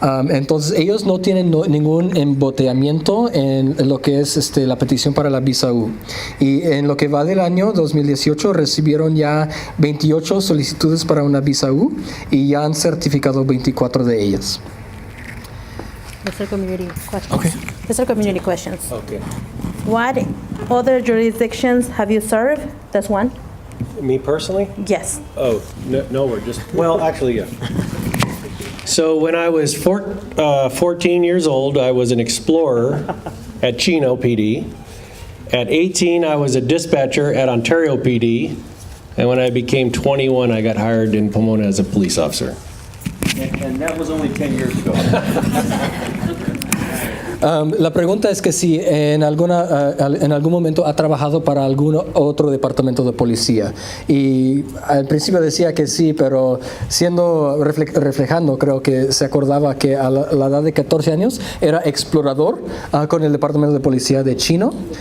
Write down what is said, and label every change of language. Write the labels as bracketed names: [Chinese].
[Spanish] Entonces ellos no tienen ningún emboteamiento en lo que es la petición para la visa U. Y en lo que va del año 2018 recibieron ya 28 solicitudes para una visa U y ya han certificado 24 de ellas. [English] Mr. Community questions. Okay. Mr. Community questions. Okay. What other jurisdictions have you served? That's one. Me personally? Yes. Oh, no, we're just, well, actually, yeah. So when I was 14 years old, I was an explorer at Chino PD. At 18, I was a dispatcher at Ontario PD. And when I became 21, I got hired in Pomona as a police officer. And that was only 10 years ago. [Spanish] La pregunta es que si en algún momento ha trabajado para algún otro departamento de policía. Y al principio decía que sí, pero reflejando, creo que se acordaba que a la edad de 14 años era explorador con el departamento de policía de Chino.